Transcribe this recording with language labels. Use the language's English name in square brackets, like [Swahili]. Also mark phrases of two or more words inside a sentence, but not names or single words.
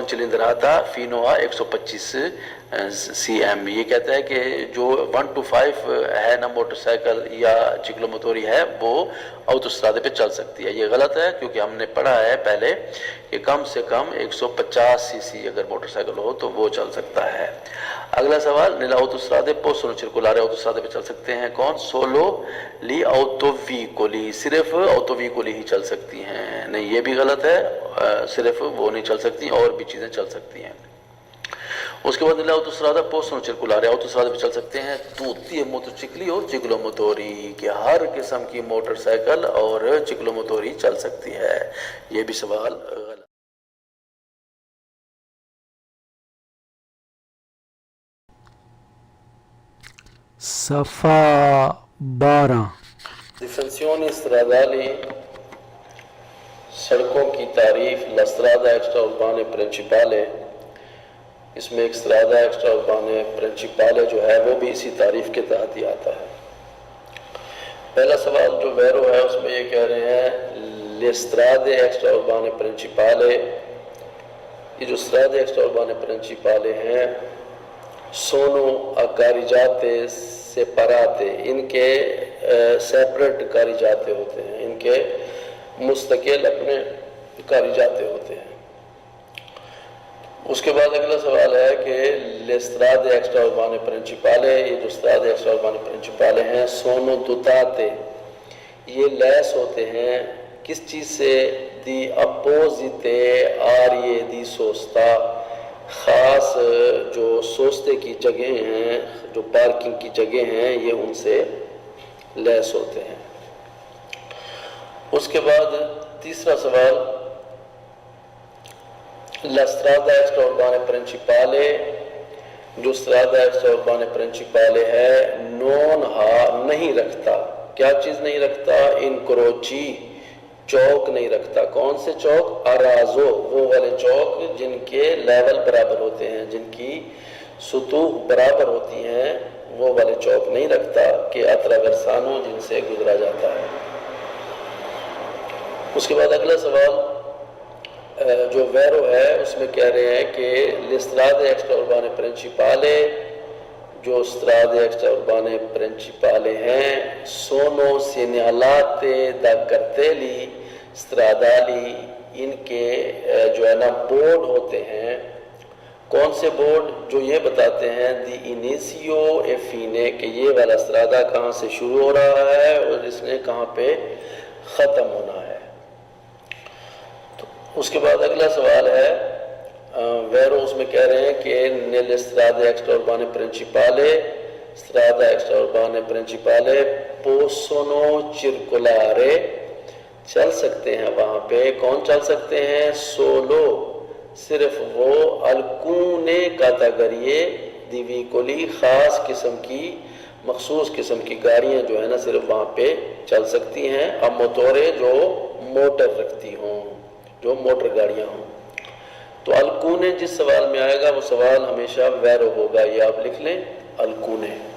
[Italian] cilindrata fino a 125 سی ایم. [Urdu] یہ کہتا ہے کہ جو 1 to 5 ہے نا موٹر سائیکل یا چکلوموتوری ہے وہ autostrade پہ چل سکتی ہے. یہ غلط ہے کیونکہ ہم نے پڑھا ہے پہلے کہ کم سے کم 150 سی سی اگر موٹر سائیکل ہو تو وہ چل سکتا ہے. اگلا سوال. [Italian] nella autostrade possono circolare, [Urdu] autostrade پہ چل سکتے ہیں کون؟ [Italian] solo gli autovicoli, [Urdu] صرف autovicoli ہی چل سکتی ہیں. نہیں یہ بھی غلط ہے، صرف وہ نہیں چل سکتی، اور بھی چیزیں چل سکتی ہیں. اس کے بعد [Italian] nella autostrada possono circolare, [Urdu] autostrade پہ چل سکتے ہیں [Italian] tutti i motocicli [Urdu] اور ciclomotori، کہ ہر قسم کی موٹر سائیکل اور چکلوموتوری چل سکتی ہے. یہ بھی سوال غلط. صفحہ 12. [Italian] Distinzioni stradali، [Urdu] سڑکوں کی تعریف. [Italian] la strada extraurbana principale، [Urdu] اس میں ایک [Italian] strada extraurbana principale [Urdu] جو ہے وہ بھی اسی تعریف کے تحت ہی آتا ہے. پہلا سوال جو ویرو ہے اس میں یہ کہہ رہے ہیں [Italian] le strade extraurbane principale، [Urdu] یہ جو [Italian] strade extraurbane principale ہیں sono carreggiate separate، [Urdu] ان کے سیپریٹ carreggiate ہوتے ہیں، ان کے مستقل اپنے carreggiate ہوتے ہیں. اس کے بعد اگلا سوال ہے کہ [Italian] le strade extraurbane principale، [Urdu] یہ جو [Italian] strade extraurbane principale ہیں sono dotate، [Urdu] یہ لیس ہوتے ہیں کس چیز سے؟ [Italian] di apposite aree di sosta، [Urdu] خاص جو سوستے کی جگہیں ہیں، جو پارکنگ کی جگہ ہیں، یہ ان سے لیس ہوتے ہیں. اس کے بعد تیسرا سوال. [Italian] la strada extraurbana principale، [Urdu] جو [Italian] strada extraurbana principale [Urdu] ہے نہیں رکھتا، کیا چیز نہیں رکھتا؟ incroci، چوک نہیں رکھتا. کون سے چوک؟ ارازو، وہ والے چوک جن کے لیول برابر ہوتے ہیں، جن کی سطوح برابر ہوتی ہیں، وہ والے چوک نہیں رکھتا کہ attraversano، جن سے گزرا جاتا ہے. اس کے بعد اگلا سوال جو ویرو ہے اس میں کہہ رہے ہیں کہ [Italian] le strade extraurbane principale، [Urdu] جو [Italian] strade extraurbane principale ہیں sono segnalate da cartelli stradali، [Urdu] ان کے جو ہے نا بورڈ ہوتے ہیں. کون سے بورڈ؟ جو یہ بتاتے ہیں [Italian] di inizio e fine، [Urdu] کہ یہ والا strada کہاں سے شروع ہو رہا ہے اور اس نے کہاں پہ ختم ہونا ہے. اس کے بعد اگلا سوال ہے ویرو اس میں کہہ رہے ہیں کہ [Italian] nelle strade extraurbane principale، strada extraurbane principale possono circolare، [Urdu] چل سکتے ہیں وہاں پہ. کون چل سکتے ہیں؟ solo، صرف وہ [Italian] alcune categorie di veicoli، [Urdu] خاص قسم کی مخصوص قسم کی گاڑیاں جو ہے نا صرف وہاں پہ چل سکتی ہیں. اب موٹورے جو موٹر رکھتی ہوں، جو موٹر گاڑیاں ہوں. تو الکونے جس سوال میں آئے گا وہ سوال ہمیشہ ویرو ہوگا، یہ آپ لکھ لیں الکونے.